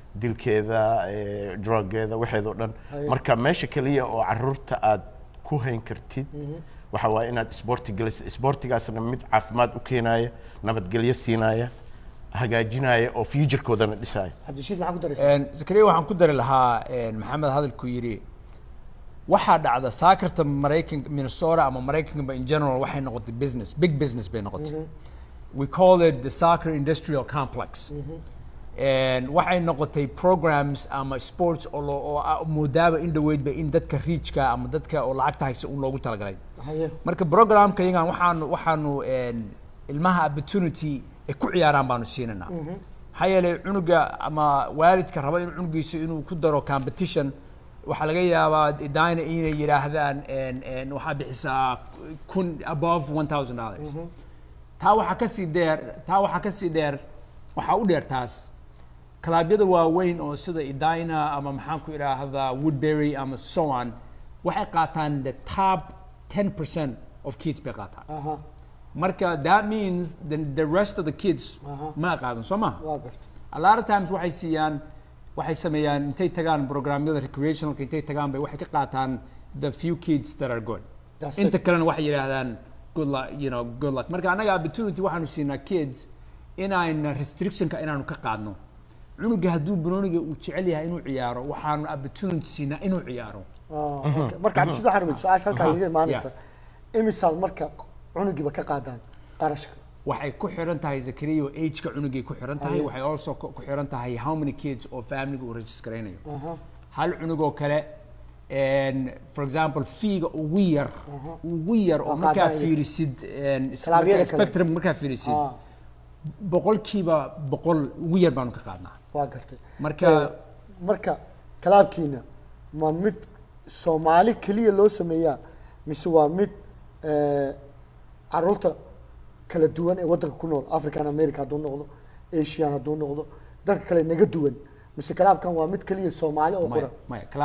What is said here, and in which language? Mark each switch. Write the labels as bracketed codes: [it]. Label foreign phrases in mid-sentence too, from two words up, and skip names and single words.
[so] dilkeeda druggeeda waxeedoo dhan. marka meesha kaliya oo caruurta aad ku hayn kartid waxa waaye inaad isboorti gelisid, isboortigaasna mid caafimaad u keenaya, nabadgelyo siinaya, hagaajinaya oo future-koodana dhisaya. cabdishiid maxaa ku daraysaa? Zakariya waxaan ku dari lahaa maxamed hadalku yidhi waxaa dhacda saakarta Maraykanka Minnesota ama Maraykanka [en] in general [so] waxay noqotay [en] business, big business [so] bay noqotay. [en] We call it the soccer industrial complex. [so] And waxay noqotay programs ama sports oo moodaaba in dhaweyd ba in dadka reachka ama dadka oo lacagta haysa un loogu talagalay. haye marka programka yagan waxaanu ilmaha opportunity ay ku ciyaaraan baanu siinanaa. maxaa yeelay cunuga ama waalidka raba in cunugiisa inuu ku daro competition waxaa laga yaabaa dayna inay yiraahdaan waxaa bixisaa above $1,000. taa waxaa ka sii dheer waxaa u dheer taas kalaabyada waaweyn oo sida Edina ama maxaan ku iraahdaa Woodbury ama so on waxay qaataan [en] the top 10% of kids [so] bay qaataan. marka [en] that means the rest of the kids [so] ma qaadan soo ma. waa gartay. [en] a lot of times [so] waxay sameeyaan intay tagaan programyada recreationalka intay tagaan bay waxay ka qaataan [en] the few kids that are good. That's [so] inta [en] it. [so] kalena waxay yiraahdaan [en] good luck, good luck. [so] marka anaga opportunity waxaanu siinaa kids inayna restrictionka inaanu ka qaadno. cunuga hadduu banooniga uu jecel yahay inuu ciyaaro waxaanu opportunity siinaa inuu ciyaaro. marka cabdishiid waxaan rabay su-aasha halkaa iga imaanaysa imisaad marka cunugiiba ka qaadaan qarashka? waxay ku xiran tahay Zakariya age-ka cunugay ku xiran tahay, waxay also ku xiran tahay [en] how many kids [so] oo family uu register gareynayo. hal cunug oo kale [en] for example [so] fee-ga ugu yar oo markaa fiirisid spectrum markaa fiirisid boqolkiiba 100 ugu yar baanu ka qaadnaa. waa gartay. marka kalaabkiina ma mid Soomaali kaliya loo sameeyaa mise waa mid caruurta kala duwan ee waddanka ku nool African America hadduu noqdo, Asian hadduu noqdo, dadka kale naga duwan, mise kalaabkan waa mid kaliya Soomaali oo qoran?